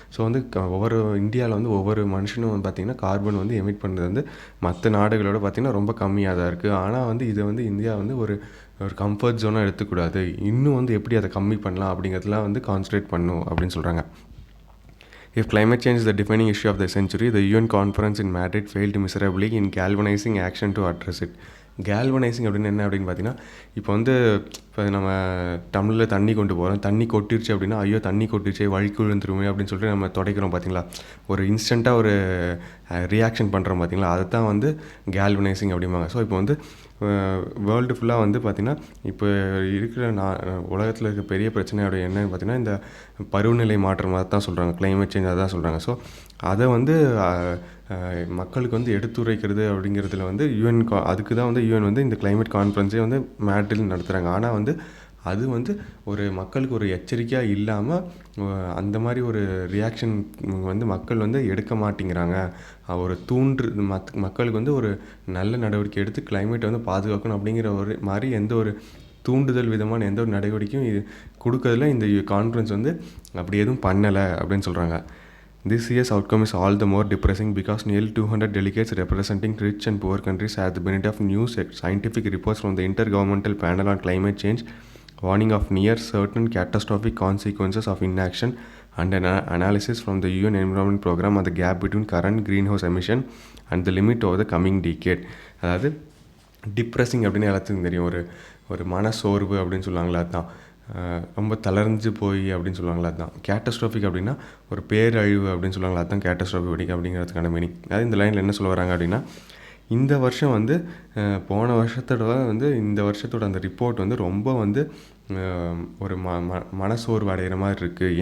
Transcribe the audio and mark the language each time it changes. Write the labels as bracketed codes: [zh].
[ta] So வந்து ஒவ்வொரு இந்தியாவில் வந்து ஒவ்வொரு மனுஷனும் வந்து பார்த்திங்கன்னா கார்பன் வந்து எமிட் பண்ணுறது வந்து மற்ற நாடுகளோட பார்த்திங்கன்னா ரொம்ப கம்மியாக தான் இருக்குது. ஆனால் வந்து இதை வந்து இந்தியா வந்து ஒரு கம்ஃபர்ட் ஜோனாக எடுத்துக்கூடாது. இன்னும் வந்து எப்படி அதை கம்மி பண்ணலாம் அப்படிங்கிறதுலாம் வந்து கான்சன்ட்ரேட் பண்ணணும் அப்படின்னு சொல்கிறாங்க. [en] If climate change is the defining issue of the century, the UN conference in Madrid failed miserably in galvanizing action to address it. [ta] Galvanising அப்படின்னு என்ன அப்படின்னு பார்த்தீங்கன்னா, இப்போ நம்ம டம்ளரில் தண்ணி கொண்டு போகிறோம், தண்ணி கொட்டிருச்சு அப்படின்னா, ஐயோ தண்ணி கொட்டிருச்சு வழிக்கு விழுந்துருமே அப்படின்னு சொல்லிட்டு நம்ம துடைக்கிறோம் பார்த்தீங்களா. ஒரு இன்ஸ்டண்ட்டாக ஒரு ரியாக்ஷன் பண்ணுறோம் பார்த்தீங்களா, அதை தான் வந்து கேல்வனைசிங் அப்படிம்பாங்க. ஸோ இப்போ வந்து வேர்ல்டு ஃபுல்லாக வந்து பார்த்திங்கன்னா, இப்போ இருக்கிற உலகத்தில் இருக்க பெரிய பிரச்சனையோட என்னன்னு பார்த்திங்கன்னா, இந்த பருவநிலை மாற்றம் அதை தான் சொல்கிறாங்க, கிளைமேட் சேஞ்ச் அதை தான் சொல்கிறாங்க. ஸோ அதை வந்து மக்களுக்கு வந்து எடுத்துரைக்கிறது அப்படிங்கிறதுல வந்து யூஎன் அதுக்கு தான் வந்து யூஎன் வந்து இந்த கிளைமேட் கான்ஃபரன்ஸே வந்து மேட்ரில் நடத்துகிறாங்க. ஆனால் வந்து அது வந்து ஒரு மக்களுக்கு ஒரு எச்சரிக்கையாக இல்லாமல் அந்த மாதிரி ஒரு ரியாக்ஷன் வந்து மக்கள் வந்து எடுக்க மாட்டேங்கிறாங்க. ஒரு மக்களுக்கு வந்து ஒரு நல்ல நடவடிக்கை எடுத்து கிளைமேட்டை வந்து பாதுகாக்கணும் அப்படிங்கிற ஒரு மாதிரி எந்த ஒரு தூண்டுதல் விதமான எந்த ஒரு நடவடிக்கையும் இது கொடுக்கறதுல இந்த கான்ஃபரன்ஸ் வந்து அப்படி எதுவும் பண்ணலை அப்படின்னு சொல்கிறாங்க. [en] This year's outcome is all the more depressing because nearly 200 delegates representing rich and poor countries had the benefit of new scientific reports from the Intergovernmental Panel on Climate Change, warning of near certain catastrophic consequences of inaction, and an analysis from the UN Environment Program on the gap between current greenhouse emission and the limit over the coming decade. [ta] அதாவது depressing அப்படின்னு எல்லாத்துக்கும் தெரியும். ஒரு மனசோர்வு அப்படின்னு சொல்லுவாங்களா, அதுதான். ரொம்ப தளர்ந்து போய் அப்படின்னு சொல்லுவாங்களா, அதுதான். கேட்டஸ்ட்ராஃபிக் அப்படின்னா ஒரு பேரழிவு அப்படின்னு சொல்லுவாங்களா, அதுதான் கேட்டஸ்ட்ராஃபிக் அப்படிங்கிறதுக்கான மீனிங். அதாவது இந்த லைனில் என்ன சொல்ல வராங்க அப்படின்னா, இந்த வருஷம் வந்து போன வருஷத்தோட வந்து இந்த வருஷத்தோட அந்த ரிப்போர்ட் வந்து ரொம்ப வந்து ஒரு மனசோர்வு அடைகிற மாதிரி இருக்குது.